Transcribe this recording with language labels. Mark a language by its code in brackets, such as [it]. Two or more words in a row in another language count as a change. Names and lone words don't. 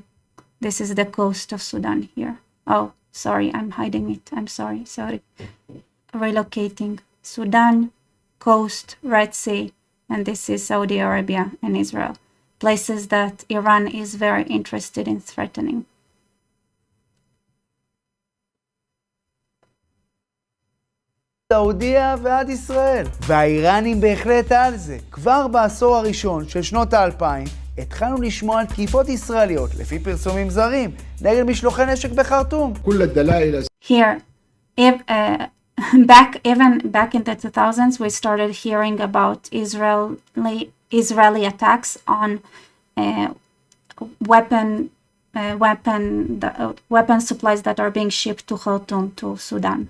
[en] This is the coast of Sudan here. Oh, sorry, I'm hiding it. I'm sorry. Relocating Sudan, coast, Red Sea, and this is Saudi Arabia and Israel. Places that Iran is very interested in threatening. [he] סעודיה ועד ישראל. והאיראנים בהחלט על זה. כבר בעשור הראשון של שנות ה-2000 התחלנו לשמוע על תקיפות ישראליות, לפי פרסומים זרים, נגד משלוחי נשק בחרטום. [ar] كل الدلائل [en] Here, back in the 2000s, we started hearing about Israeli attacks on weapon supplies that are being shipped to Khartoum, to Sudan.